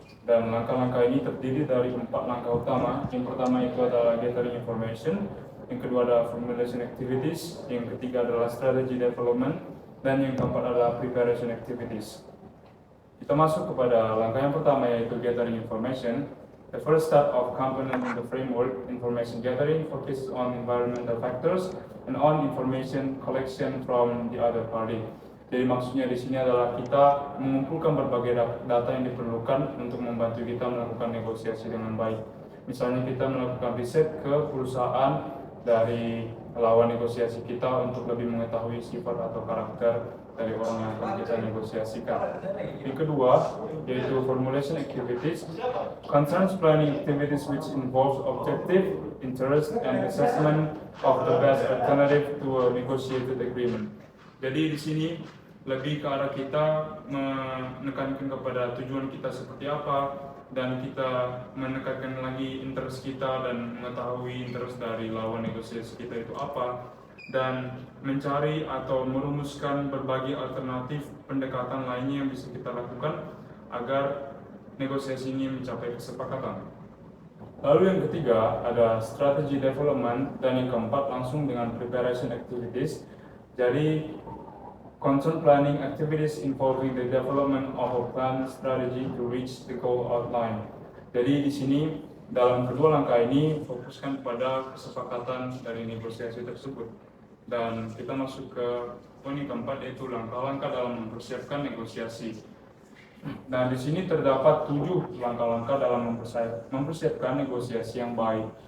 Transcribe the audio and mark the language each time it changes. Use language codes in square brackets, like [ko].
[id] Dan langkah-langkah ini terdiri dari 4 langkah utama. Yang pertama itu adalah gathering information, yang kedua adalah formulation activities, yang ketiga adalah strategy development, dan yang keempat adalah preparation activities. Kita masuk kepada langkah yang pertama yaitu gathering information. [en] The first step of component in the framework, information gathering, focuses on environmental factors and on information collection from the other party. [id] Jadi maksudnya di sini adalah kita mengumpulkan berbagai data yang diperlukan untuk membantu kita melakukan negosiasi dengan baik. Misalnya kita melakukan riset ke perusahaan dari lawan negosiasi kita untuk lebih mengetahui sifat atau karakter dari orang yang akan kita negosiasikan. Yang kedua, yaitu [en] formulation activities, concerns planning activities which involves objective, interest, and assessment of the best alternative to a negotiated agreement. [id] Jadi di sini lebih ke arah kita menekankan kepada tujuan kita seperti apa, dan kita menekankan lagi interest kita dan mengetahui interest dari lawan negosiasi kita itu apa. dan mencari atau merumuskan berbagai alternatif pendekatan lainnya yang bisa kita lakukan agar negosiasi ini mencapai kesepakatan. Lalu yang ketiga ada strategy development, dan yang keempat langsung dengan preparation activities. Jadi [en] concern planning activities involving the development of a plan strategy to reach the goal outline. [id] Jadi di sini dalam kedua langkah ini fokuskan pada kesepakatan dari negosiasi tersebut. Dan kita masuk ke poin yang keempat, yaitu langkah-langkah dalam mempersiapkan negosiasi. Nah, di sini terdapat 7 langkah-langkah dalam mempersiapkan negosiasi yang baik.